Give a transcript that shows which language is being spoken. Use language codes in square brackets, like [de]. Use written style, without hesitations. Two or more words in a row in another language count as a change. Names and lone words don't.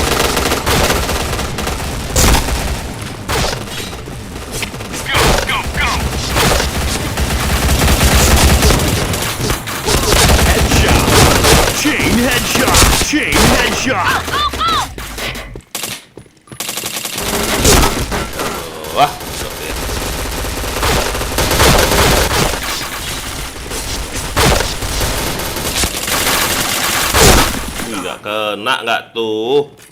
[en] Go, go, go. Headshot. Chain headshot. Chain headshot. [id] Wah, oke. Nggak kena nggak tuh?